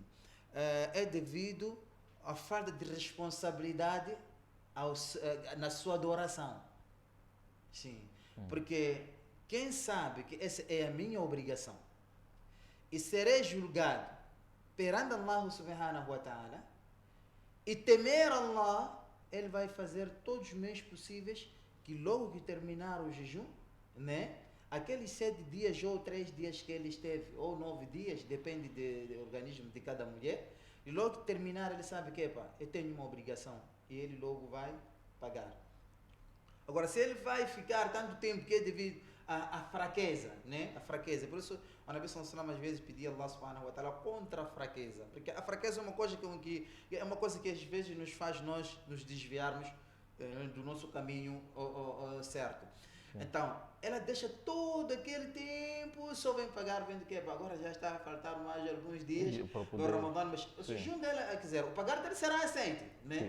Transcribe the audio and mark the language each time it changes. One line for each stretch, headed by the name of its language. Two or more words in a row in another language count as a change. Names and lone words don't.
Portuguese: É devido à falta de responsabilidade na sua adoração. Sim. Porque quem sabe que essa é a minha obrigação e serei julgado perante Allah
Arabic: سبحانه وتعالى
Portuguese: e temer Allah, ele vai fazer todos os meios possíveis que logo que terminar o jejum, né? Aqueles 7 dias ou 3 dias que ele esteve, ou 9 dias, depende do organismo de cada mulher, e logo que terminar ele sabe que, eu tenho uma obrigação, e ele logo vai pagar. Agora, se ele vai ficar tanto tempo que é devido à fraqueza, né? A fraqueza. Por isso, o Nabi
Arabic: صلى الله عليه وسلم
Portuguese: às vezes pedia a Allah
Arabic: سبحانه وتعالى
Portuguese: contra a fraqueza. Porque a fraqueza é uma coisa que às vezes nos faz nós nos desviarmos do nosso caminho certo. Então, ela deixa todo aquele tempo, só vem pagar, vendo que agora já está a faltar mais alguns dias do Ramadã, mas o jejum dela, quer dizer, o pagar dele será aceito, né?